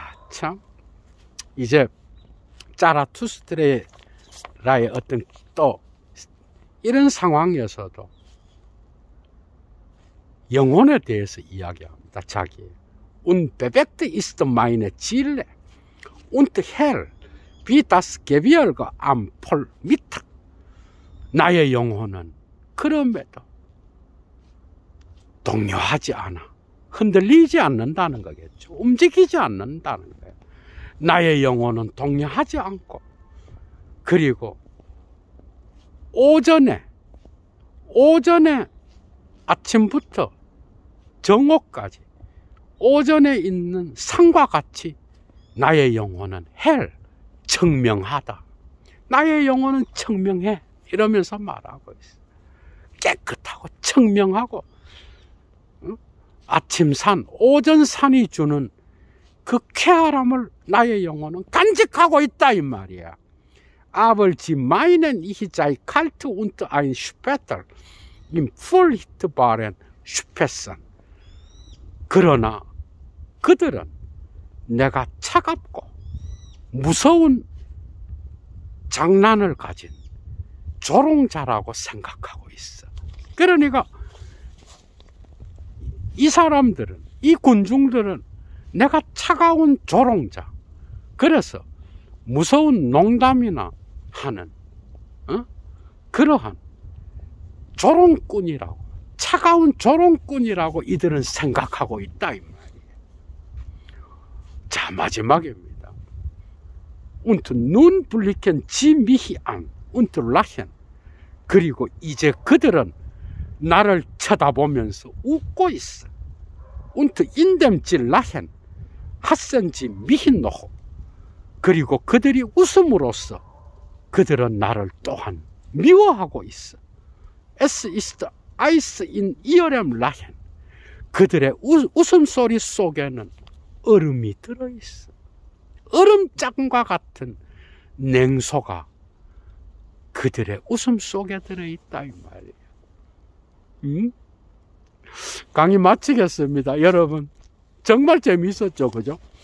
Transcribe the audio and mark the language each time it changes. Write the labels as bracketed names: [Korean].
[Korean] 참. 이제 자라투스트라의 어떤 또 이런 상황에서도 영혼에 대해서 이야기합니다. 자기. [German] Unbewegt ist meine Ziele und hell wie das Gebirge am Polmittag. [Korean] 나의 영혼은 그럼에도 동요하지 않아. 흔들리지 않는다는 거겠죠. 움직이지 않는다는 거예요. 나의 영혼은 동요하지 않고, 그리고 오전에 아침부터 정오까지 오전에 있는 산과 같이 나의 영혼은 청명하다. 나의 영혼은 청명해. 이러면서 말하고 있어. 깨끗하고 청명하고, 아침산, 오전산이 주는 그 쾌활함을 나의 영혼은 간직하고 있다 이 말이야. [German] Aber sie meinen, ich sei kalt und ein Spötter im furchtbaren Spessen. [Korean] 그러나 그들은 내가 차갑고 무서운 장난을 가진 조롱자라고 생각하고 있어. 그러니까 이 사람들은, 이 군중들은 내가 차가운 조롱자, 그래서 무서운 농담이나 하는 그러한 조롱꾼이라고, 차가운 조롱꾼이라고 이들은 생각하고 있다 이 말이에요. 자, 마지막입니다. [German] Und nun blicken sie mich an und lachen. [Korean] 그리고 이제 그들은 나를 쳐다보면서 웃고 있어. [German] Und indem sie lachen, hassen sie mich noch. [Korean] 그리고 그들이 웃음으로써 그들은 나를 또한 미워하고 있어. [German] Es ist Eis in ihrem Lachen. [Korean] 그들의 웃음소리 속에는 얼음이 들어있어. 얼음장과 같은 냉소가 그들의 웃음 속에 들어있다 이 말이에요. 강의 마치겠습니다. 여러분 정말 재미있었죠, 그죠?